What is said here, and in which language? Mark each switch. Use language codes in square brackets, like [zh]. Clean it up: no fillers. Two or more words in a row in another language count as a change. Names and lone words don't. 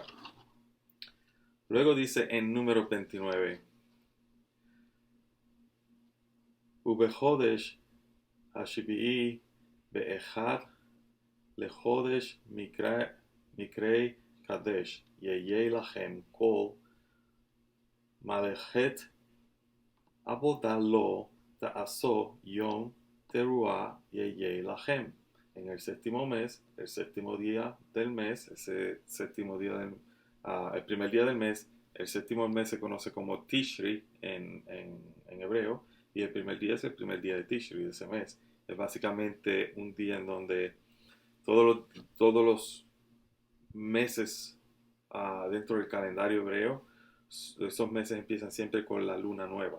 [es] Luego dice en número 29, [he] ובחדש השביעי באחד לחדש מקרא קדש יהיה לכם כל מלאכת עבדה לא תעשו יום תרועה יהיה לכם. [es] En el séptimo mes, el séptimo día del mes, ese séptimo día el primer día del mes, el séptimo mes se conoce como Tishri en hebreo, y el primer día es el primer día de Tishri de ese mes. Es básicamente un día en donde todos los meses dentro del calendario hebreo, esos meses empiezan siempre con la luna nueva.